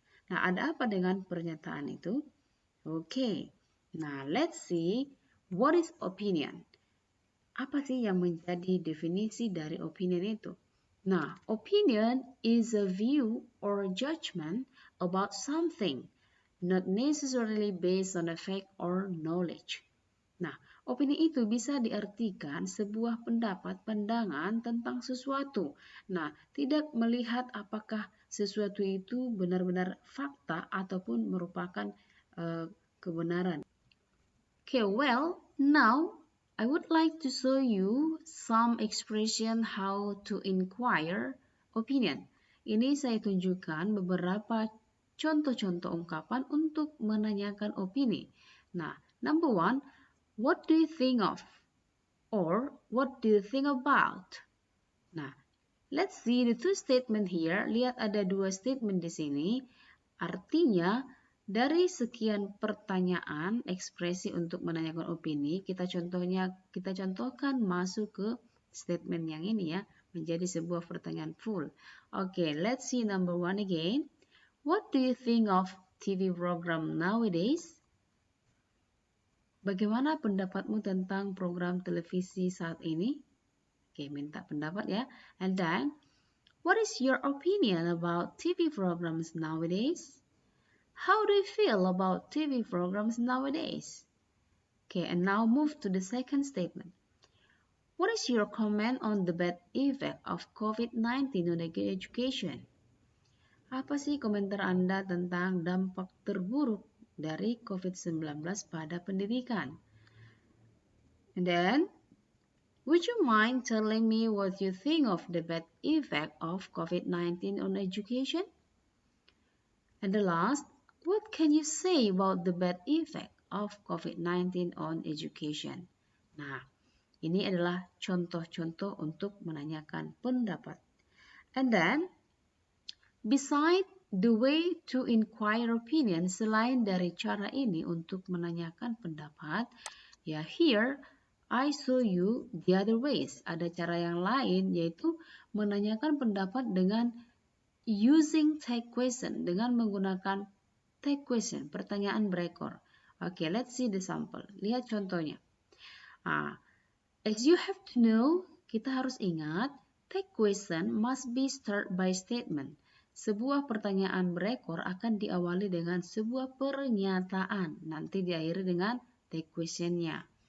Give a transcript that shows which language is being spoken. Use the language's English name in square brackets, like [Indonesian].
[Indonesian] Nah, ada apa dengan pernyataan itu? Oke. [English] Nah, let's see what is opinion. [Indonesian] Apa sih yang menjadi definisi dari opinion itu? [English] Nah, opinion is a view or judgment about something, not necessarily based on a fact or knowledge. [Indonesian] Nah, opini itu bisa diartikan sebuah pendapat, pandangan tentang sesuatu. Nah, tidak melihat apakah sesuatu itu benar-benar fakta ataupun merupakan kebenaran. [English] Okay, well, now I would like to show you some expression how to inquire opinion. [Indonesian] Ini saya tunjukkan beberapa contoh-contoh ungkapan untuk menanyakan opini. [English] Nah, number one, what do you think of? Or what do you think about? Nah, let's see the two statement here. [Indonesian] Lihat ada dua statement di sini. Artinya, dari sekian pertanyaan, ekspresi untuk menanyakan opini, kita contohkan masuk ke statement yang ini ya, menjadi sebuah pertanyaan full. [English] Okay, let's see number one again. What do you think of TV program nowadays? [Indonesian] Bagaimana pendapatmu tentang program televisi saat ini? Oke, minta pendapat ya. [English] And then, what is your opinion about TV programs nowadays? How do you feel about TV programs nowadays? Okay, and now move to the second statement. What is your comment on the bad effect of COVID-19 on education? [Indonesian] Apa sih komentar Anda tentang dampak terburuk dari COVID-19 pada pendidikan? [English] And then, would you mind telling me what you think of the bad effect of COVID-19 on education? And the last, what can you say about the bad effect of COVID-19 on education? [Indonesian] Nah, ini adalah contoh-contoh untuk menanyakan pendapat. [English] And then, beside the way to inquire opinion, [Indonesian] selain dari cara ini untuk menanyakan pendapat, [English] ya here I show you the other ways. [Indonesian] Ada cara yang lain, yaitu menanyakan pendapat dengan using tag question, dengan menggunakan tag question, pertanyaan berekor. [English] Okay, let's see the sample. [Indonesian] Lihat contohnya. [English] As you have to know, [Indonesian] kita harus ingat, [English] tag question must be start by statement. [Indonesian] Sebuah pertanyaan berekor akan diawali dengan sebuah pernyataan, nanti diakhiri dengan tag questionnya.